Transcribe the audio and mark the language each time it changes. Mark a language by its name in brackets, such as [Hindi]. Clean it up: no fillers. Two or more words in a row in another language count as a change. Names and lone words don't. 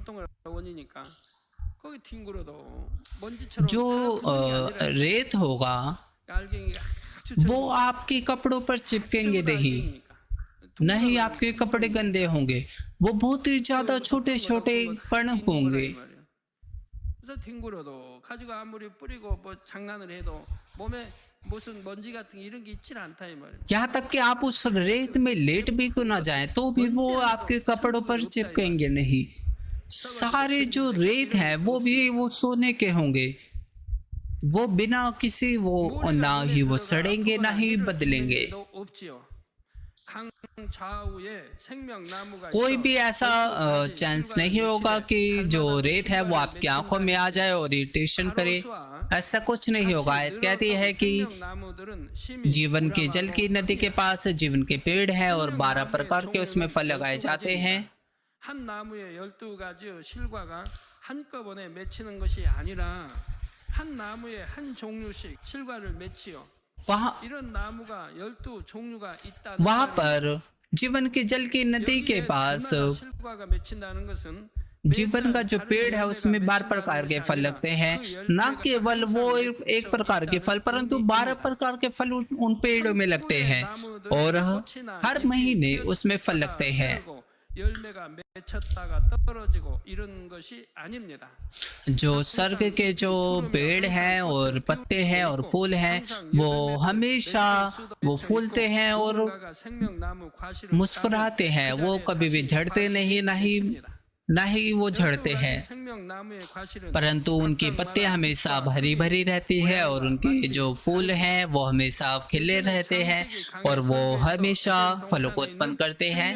[Hindi] जो रेत होगा वो आपके कपड़ों पर चिपकेंगे नहीं आपके कपड़े गंदे होंगे, वो बहुत ही ज्यादा छोटे छोटे कण होंगे। [Korean] 가지고 아무리 뿌리고 뭐 장난을 해도 몸에 무슨 먼지 같은 이런 게 있질 않다 이 말이에요. [Hindi] यहाँ तक कि आप उस रेत में लेट भी क्यों ना जाएं तो भी वो आपके कपड़ों पर चिपकेंगे नहीं। सारे जो रेत है वो भी वो सोने के होंगे, वो बिना किसी वो ना ही वो सड़ेंगे ना ही बदलेंगे। कोई भी ऐसा चांस नहीं होगा कि जो रेत है वो आपकी आंखों में आ जाए और इरिटेशन करे, ऐसा कुछ नहीं होगा। आयत कहती है कि जीवन के जल की नदी के पास जीवन के पेड़ है और 12 प्रकार के उसमें फल लगाए जाते हैं। [Korean] 한 나무에 12가지의 실과가 한꺼번에 맺히는 것이 아니라 한 나무에 한 종류씩 실과를 맺지요. 이런 나무가 12 종류가 있다는 [Hindi] वहां पर जीवन के जल की नदी के पास [Korean] 실과가 맺힌다는 것은 [Hindi] जीवन का जो पेड़ है उसमें 12 प्रकार के फल लगते हैं। न केवल वो एक प्रकार के फल, परंतु 12 प्रकार के फल उन पेड़ों में लगते हैं और हर महीने उसमें फल लगते हैं। [Korean] 열매가 맺혔다가 떨어지고 이런 것이 아닙니다. [Hindi] जो स्वर्ग के जो पेड़ हैं और पत्ते हैं और फूल हैं वो हमेशा वो फूलते हैं और मुस्कुराते हैं, वो कभी भी झड़ते नहीं, ना ही वो झड़ते हैं, परंतु उनकी पत्ते हमेशा भरी भरी रहती है और उनके जो फूल हैं वो हमेशा खिले रहते हैं और वो हमेशा फलों को उत्पन्न करते हैं।